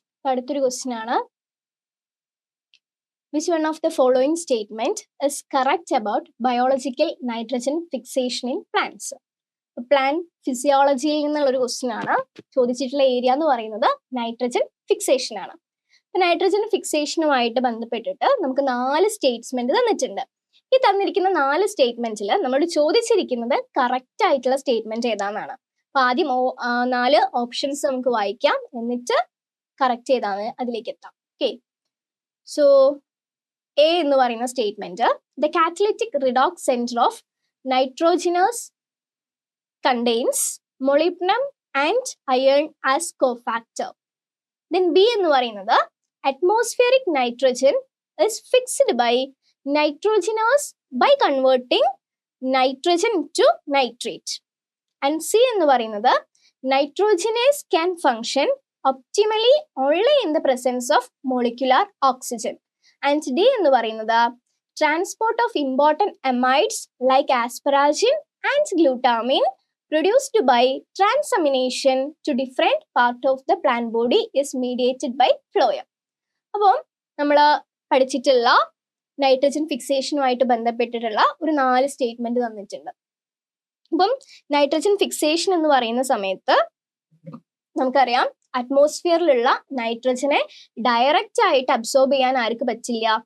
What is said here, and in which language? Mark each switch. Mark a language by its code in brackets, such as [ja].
[ml] അടുത്തൊരു ക്വസ്റ്റ്യൻ ആണ്, [en] which one of the following statement is correct about biological nitrogen fixation in plants? [ml] Plant ഫിസിയോളജിയിൽ നിന്നുള്ള ഒരു question ആണ്. ചോദിച്ചിട്ടുള്ള ഏരിയ എന്ന് പറയുന്നത് നൈട്രജൻ ഫിക്സേഷൻ ആണ്. നൈട്രജൻ ഫിക്സേഷനുമായിട്ട് ബന്ധപ്പെട്ടിട്ട് നമുക്ക് 4 സ്റ്റേറ്റ്മെന്റ് തന്നിട്ടുണ്ട്. ഈ തന്നിരിക്കുന്ന 4 സ്റ്റേറ്റ്മെന്റിൽ നമ്മളോട് ചോദിച്ചിരിക്കുന്നത് കറക്റ്റ് ആയിട്ടുള്ള സ്റ്റേറ്റ്മെന്റ് ഏതാണെന്നാണ്. അപ്പൊ ആദ്യം 4 ഓപ്ഷൻസ് നമുക്ക് വായിക്കാം, എന്നിട്ട് കറക്റ്റ് ഏതാണ് അതിലേക്ക് എത്താം. [en] okay, so A [ml] എന്ന് പറയുന്ന statement, [en] The catalytic redox centre of nitrogenase contains molybdenum and iron as cofactor. Then B [ml] എന്ന് പറയുന്നത് [en] atmospheric nitrogen is fixed by nitrogenous by converting nitrogen to nitrate. And C [ml] എന്ന് പറയുന്നത് [en] nitrogenase can function optimally only in the presence of molecular oxygen. And D [ml] എന്ന് പറയുന്നത് [en] transport of important amides like asparagine and glutamine produced by transamination to different part of the plant body is mediated by phloem. [ml] അപ്പോൾ നമ്മൾ പഠിച്ചിട്ടുള്ള nitrogen ഫിക്സേഷനുമായിട്ട് ബന്ധപ്പെട്ടിട്ടുള്ള ഒരു 4 statement തന്നിട്ടുണ്ട്. അപ്പം nitrogen fixation എന്ന് പറയുന്ന സമയത്ത് നമുക്കറിയാം അറ്റ്മോസ്ഫിയറിലുള്ള നൈട്രജനെ ഡയറക്റ്റ് ആയിട്ട് അബ്സോർബ് ചെയ്യാൻ ആർക്ക് പറ്റില്ല?